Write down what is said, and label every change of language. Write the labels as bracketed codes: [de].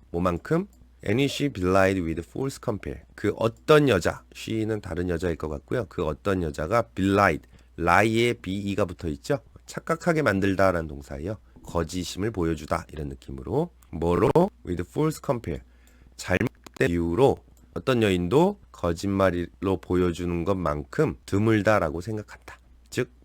[ko] 뭐만큼? [en] Any she belied with false compare. [ko] 그 어떤 여자, she는 다른 여자일 것 같고요. 그 어떤 여자가 belied, lie에 be가 붙어 있죠. 착각하게 만들다라는 동사예요. 거짓임을 보여주다 이런 느낌으로 뭐로? [en] with false compare. [ko] 잘못된 이유로 어떤 여인도 거짓말로 보여주는 것만큼 드물다라고 생각한다. 즉